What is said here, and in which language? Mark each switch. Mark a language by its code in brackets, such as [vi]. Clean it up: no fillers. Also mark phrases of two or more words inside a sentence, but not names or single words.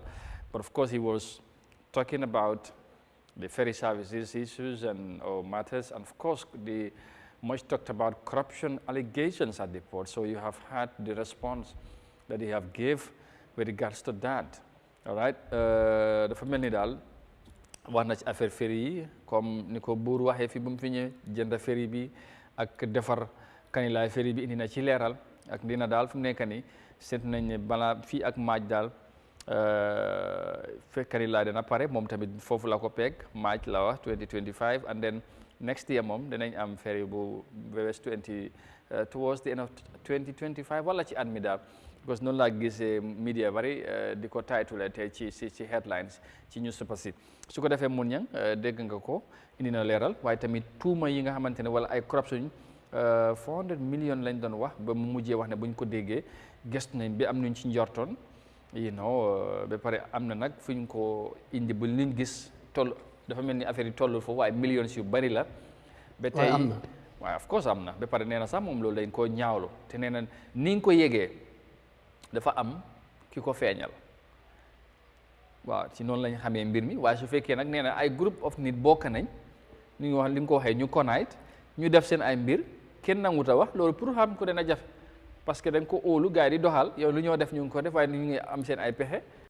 [en] But of course he was talking about the ferry services issues and matters, and of course the much talked about corruption allegations at the port. So you have had the response that he have gave with regards to that. All right, [wo] dafa mel ni daal wax na ci affaire ferry yi comme ni ko buur waxee fi bu mu fi ñëwee jënd ferry bi ak defar kanilaay ferry bi indi na ci leeral ak dina daal fu mu nekk nii seet nañ ne balaa fii ak maaj daal fekk kanilaay dana pare moom tamit foofu la ko peeg maaj la wax 2025, [en] and then next year [wo] moom danañ am ferry bu west [en] towards the end of 2025 [wo] wala ci at mi daal. Because noonu laa gisee media bari di ko title tey ci headlines ci newspaper si su ko defee mun ñang dégg nga ko indi na leeral waaye tamit tuuma yi nga xamante ne wala ay corruption 400 millions lañ doon wax ba mu mujjee wax ne buñ ko déggee gëstu nañ bi am nuñ ci njortoon ba pare am na nag fuñ ko indi ba liñ gis toll dafa mel ni affaire yi tollul foofu waaye millions yu bari la ba tey waaye [en] of course [wo] am na ba pare nee na sax moom loolu lañ ko ñaawlu te nee na ni nga ko yégee dafa am ki ko feeñal waaw ci noonu lañ xamee mbir mi waaye su fekkee nag nee na ay groupe of nit bokk nañ ni nga wax li nga ko waxee ñu connite ñu def seen ay mbir kenn nangut a wax loolu pour xam ko dana jafe [fr] parce que [wo] dañ ko óolu gars yi di doxal yow lu ñoo def ñu ngi ko def waaye ñu ngi am seen ay pexe